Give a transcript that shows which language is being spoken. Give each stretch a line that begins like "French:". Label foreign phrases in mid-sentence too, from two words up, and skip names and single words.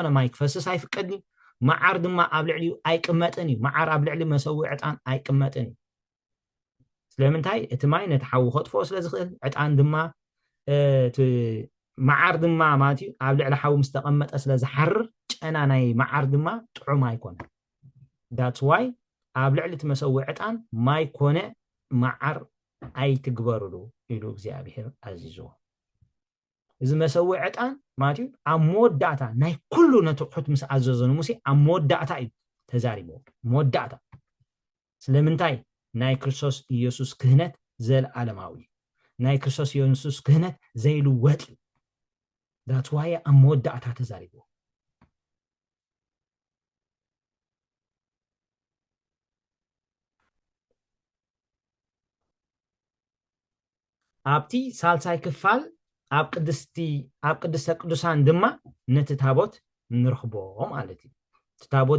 Tigrinya: ማይ ክፈስስ ኣይፍቀድኒ መዓር ድማ ኣብ ልዕሊኡ ኣይቅመጥን እዩ መዓር ኣብ ልዕሊ መሰዊኢ ዕጣን ኣይቅመጥን እዩ ስለምንታይ እቲ ማይ ነቲ ሓዊ ከጥፎ ስለ ዝኽእል ዕጣን ድማ እቲ መዓር ድማ ማለት እዩ ኣብ ልዕሊ ሓዊ ምስ ተቐመጠ ስለ ዝሓርር ጨና ናይ መዓር ድማ ጥዑም ኣይኮነ
English: that's why
Tigrinya: ኣብ ልዕሊ እቲ መሰዊኢ ዕጣን ማይ ኮነ መዓር ኣይትግበርሉ ኢሉ እግዚኣብሔር ኣዚዝዎ እዚ መሰዊኢ ዕጣን ማለት እዩ ኣብ መወዳእታ ናይ ኩሉ ነቲ ኣቑሑት ምስ ኣዘዞ ንሙሴ ኣብ መወዳእታ እዩ ተዛሪቦ መወዳእታ ስለምንታይ ናይ ክርስቶስ ኢየሱስ ክህነት ዘለዓለማዊ ናይ ክርስቶስ ኢየሱስ ክህነት ዘይልወጥ እዩ
English: that's why
Tigrinya: ኣብ መወዳእታ ተዛሪቦ ኣብቲ ሳልሳይ ክፋል ኣብ ቅድስተ ቅዱሳን ድማ ነቲ ታቦት ንረኽቦ ማለት እዩ እቲ ታቦት